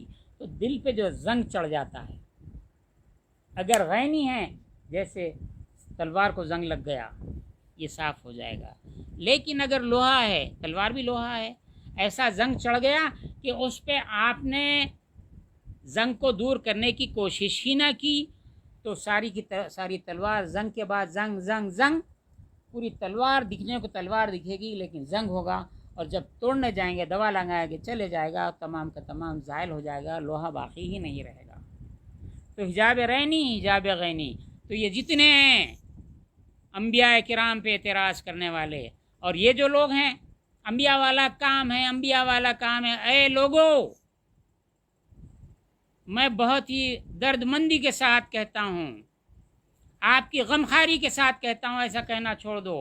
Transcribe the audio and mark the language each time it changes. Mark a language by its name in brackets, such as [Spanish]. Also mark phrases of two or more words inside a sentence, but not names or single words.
[Urdu] تو دل پہ جو زنگ چڑھ جاتا ہے، اگر غینی ہے، جیسے تلوار کو زنگ لگ گیا، یہ صاف ہو جائے گا، لیکن اگر لوہا ہے، تلوار بھی لوہا ہے، ایسا زنگ چڑھ گیا کہ اس پہ آپ نے زنگ کو دور کرنے کی کوشش ہی نہ کی، تو ساری تلوار زنگ کے بعد زنگ زنگ زنگ، پوری تلوار دکھنے کو تلوار دکھے گی لیکن زنگ ہوگا، اور جب توڑنے جائیں گے، دوا لگائیں گے، چلے جائے گا، تمام کا تمام زائل ہو جائے گا، لوہا باقی ہی نہیں رہے گا۔ تو حجاب رینی، حجاب غینی، تو یہ جتنے ہیں انبیاء کرام پہ اعتراض کرنے والے، اور یہ جو لوگ ہیں، انبیاء والا کام ہے، انبیاء والا کام ہے، اے لوگو، میں بہت ہی درد مندی کے ساتھ کہتا ہوں، آپ کی غمخواری کے ساتھ کہتا ہوں، ایسا کہنا چھوڑ دو۔